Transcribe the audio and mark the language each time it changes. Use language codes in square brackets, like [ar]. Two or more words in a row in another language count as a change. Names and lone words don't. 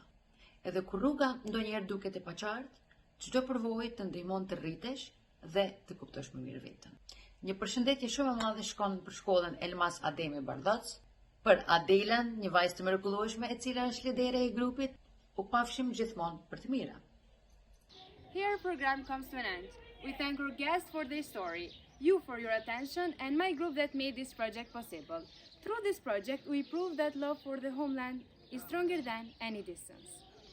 [sq] Edhe kur rruga ndonjëherë duket e paqartë, çdo përvojë të ndihmon të rritesh dhe të kuptosh më mirë veten. Një përshëndetje shumë e madhe shkon për shkollën Elmas Ademi Bardac, për Adelën, një vajzë të mrekullueshme e cila është lidere e grupit, u pafshim gjithmonë për të mira. [en] Here our program comes to an end. We thank our guests for their story, you for your attention, and my group that made this project possible. Through this project, we prove that love for the homeland is stronger than any distance.